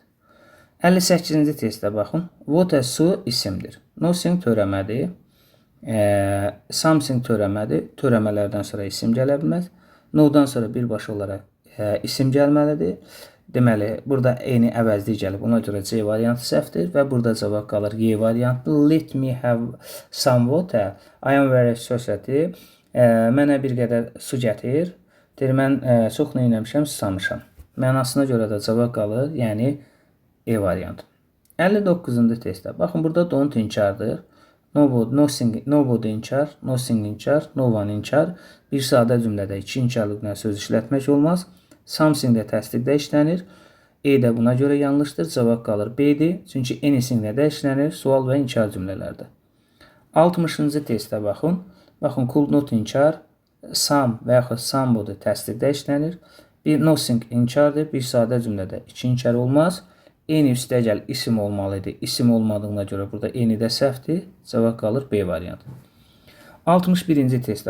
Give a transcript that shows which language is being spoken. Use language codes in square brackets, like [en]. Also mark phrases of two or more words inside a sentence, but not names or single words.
[az] 58-ci testə baxın. [en] What a [az] su isimdir. Nothing törəmədir. Something törəmədir. Törəmələrdən sonra isim gələ bilməz. No-dan sonra birbaşa olaraq isim gəlməlidir. Deməli, burada eyni əvəzlik gəlib. Ona görə C variantı səhvdir və burada cavab qalır Y variantı. [en] Let me have some water. I am very thirsty. [az] Mənə bir qədər su gətir. Deyir, mən çox nə eləmişəm, susamışam. Mənasına görə də cavab qalır, yəni E variantı. 59-cu testdə. Baxın, burada don't inkardır. Nobody inkar, nothing inkar, [en] no one [az] inkar. Bir sadə cümlədə iki inkarlıq ilə söz işlətmək olmaz. Something də təsdiqdə işlənir. E də buna görə yanlışdır. Cavab qalır B-dir. Çünki anything də işlənir. Sual və inkar cümlələrdə. 60-cı testdə baxın. Baxın, [en] could not [az] inkar, some və yaxud somebody təsdiqdə işlənir. Bir nothing inkardır. Bir sadə cümlədə iki inkar olmaz. Any üstə gəl isim olmalıdır. İsim olmadığına görə burada any də səhvdir. Cavab qalır B variantı. 61-ci testdə.